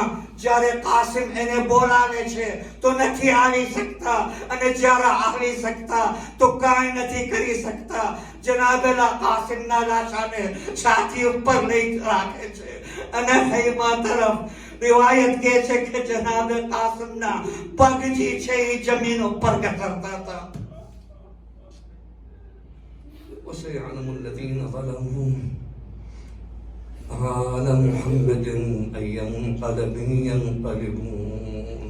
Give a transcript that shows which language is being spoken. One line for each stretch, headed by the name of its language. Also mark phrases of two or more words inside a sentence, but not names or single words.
Gujarati: જ્યારે કાસિમ એને બોલાવે છે તો નથી આવી શકતા, અને જ્યારે આવી શકતા તો કાંઈ નથી કરી શકતા. જનાબેલા કાસિમના લાશાને છાતી ઉપર લઈ રાખે છે અને હૈમા તરફ. રિવાયત કહે છે કે જનાબ કાસિમના પગ જે છે એ જમીન ઉપર ઘસરતા હતા.
Arabic: وسيعلم الذين ظلموا على محمد أي منقلب ينقلبون